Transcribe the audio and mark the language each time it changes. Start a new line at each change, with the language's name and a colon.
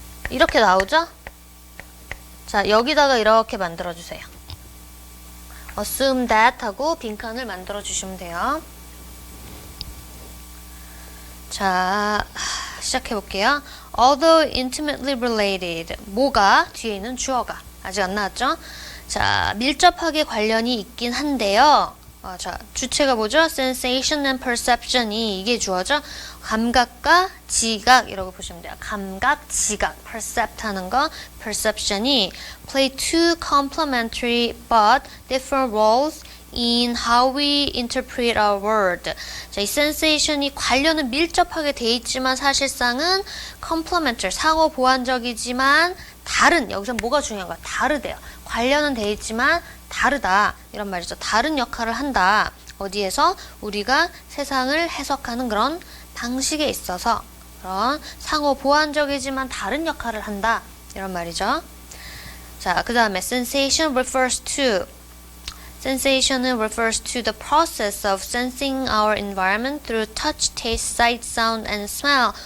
Korean: 이렇게 나오죠? 자, 여기다가 이렇게 만들어주세요.
English: assume that
Korean: 하고 빈칸을 만들어주시면 돼요. 자, 시작해볼게요.
English: Although intimately related.
Korean: 뭐가? 뒤에 있는 주어가. 아직 안 나왔죠? 자, 밀접하게 관련이 있긴 한데요. 자, 주체가 뭐죠?
English: Sensation and perception
Korean: 이 이게 주어죠? 감각과 지각이라고 보시면 돼요. 감각, 지각, percept 하는 거,
English: perception이 play two complementary but different roles in how we interpret our world.
Korean: 자, 이 sensation이 관련은 밀접하게 돼 있지만 사실상은 complementary, 상호 보완적이지만 다른, 여기서 뭐가 중요한 거야? 다르대요. 관련은 돼 있지만 다르다 이런 말이죠. 다른 역할을 한다. 어디에서? 우리가 세상을 해석하는 그런 방식에 있어서 그런 상호 보완적이지만 다른 역할을 한다 이런 말이죠. 자, 그 다음에
English: sensation refers to. Sensation은 refers to the process of sensing our environment through touch, taste, sight, sound, and smell.